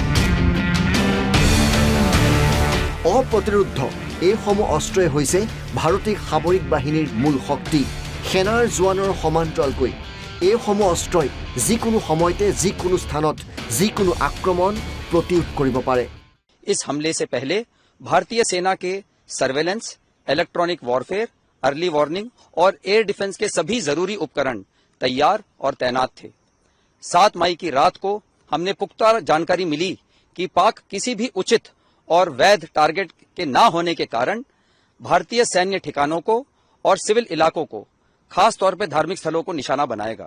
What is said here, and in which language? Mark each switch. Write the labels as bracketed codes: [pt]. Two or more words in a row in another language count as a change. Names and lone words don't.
[as] অপ্ৰতিৰোধ এইসমূহ অস্ত্ৰই হৈছে ভাৰতীয় সামৰিক বাহিনীৰ মূল শক্তি। সেনাৰ জোৱানৰ সমান্তৰালকৈ এইসমূহ অস্ত্ৰই যিকোনো সময়তে যিকোনো স্থানত যিকোনো আক্ৰমণ প্ৰতিৰোধ কৰিব পাৰে। [hi] इस हमले से पहले भारतीय सेना के [en] surveillance, electronic warfare, early warning [hi] और [en] air defence [hi] के सभी जरूरी उपकरण तैयार और तैनात थे। 7 मई की रात को हमने पुख्ता जानकारी मिली कि पाक किसी भी उचित और वैध टारगेट के ना होने के कारण भारतीय सैन्य ठिकानों को और सिविल इलाकों को, खास तौर पर धार्मिक स्थलों को निशाना बनाएगा।